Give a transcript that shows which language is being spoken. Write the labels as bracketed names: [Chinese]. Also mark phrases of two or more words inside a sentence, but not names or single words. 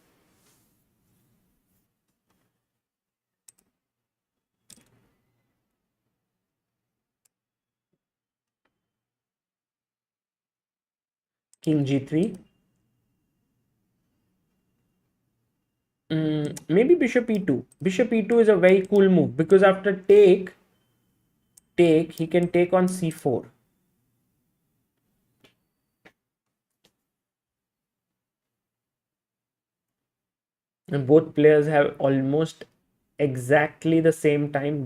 [English] King g3. Maybe bishop e2. Bishop e2 is a very cool move, because after take, he can take on c4. And both players have almost exactly the same time.